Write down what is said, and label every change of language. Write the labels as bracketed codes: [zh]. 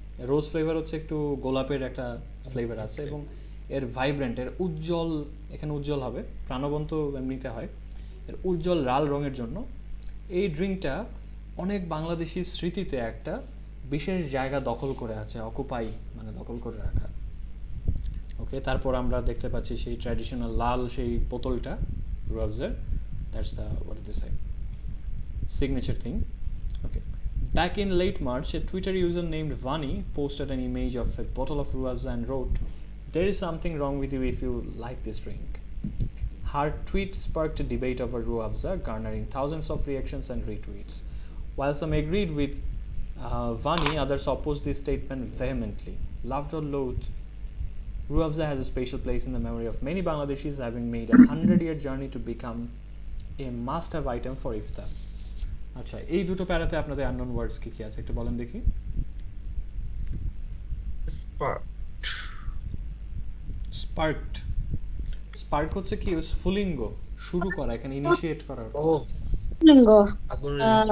[bn] রোজ flavour হচ্ছে একটু গোলাপের একটা ফ্লেভার আছে, এবং এর ভাইব্রেন্ট, এর উজ্জ্বল, এখানে উজ্জ্বল হবে, প্রাণবন্ত এমনিতে হয়, এর উজ্জ্বল লাল রঙের জন্য এই ড্রিঙ্কটা অনেক বাংলাদেশি স্মৃতিতে একটা বিশেষ জায়গা দখল করে আছে, অকুপাই মানে দখল করে রাখা। ওকে, তারপর আমরা দেখতে পাচ্ছি সেই ট্র্যাডিশনাল লাল সেই বোতলটা রুয়াবজার, [en] That's the what is this signature thing. Okay. Back in late March, a Twitter user named Vani posted an image of a bottle of Ruafza and wrote, "There is something wrong with you if you like this drink." Her tweet sparked a debate over Ruafza, garnering thousands of reactions and retweets. While some agreed with Vani, others opposed this statement vehemently. Loved or loathed, Ruafza has a special place in the memory of many Bangladeshis, having made a 100-year journey to become a must-have item for iftar. [bn] আচ্ছা, এই দুটো প্যারাতে আপনাদের unknown ওয়ার্ডস কি কি আছে একটু বলেন দেখি। [en] spark, [bn] স্পার্কড, স্পার্ক হচ্ছে কি স্ফুলিঙ্গ, শুরু করা, এখানে ইনিশিয়েট করার oh, লিঙ্গ আগুনের